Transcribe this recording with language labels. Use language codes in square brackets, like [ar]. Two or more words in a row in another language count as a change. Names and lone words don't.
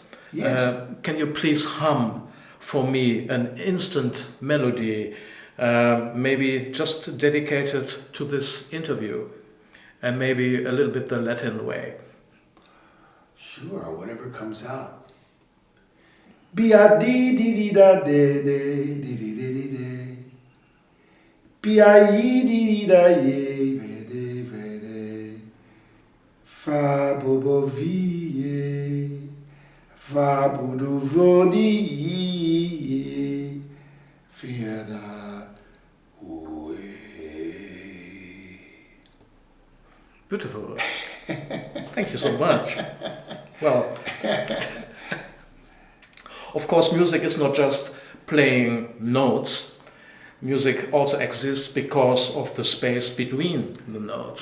[en] Yes. Can you please hum for me an instant melody, maybe just dedicated to this interview, and maybe a little bit the Latin way? Sure, whatever comes out. Bia di di di da de de di di di di de. Bia yi di di da ye vede vede. Fa bo bo vi ye. Va budu vodi Fiada ue. Beautiful. Thank you so much. Well, of course, music is not just playing notes. Music also exists because of the space between the notes.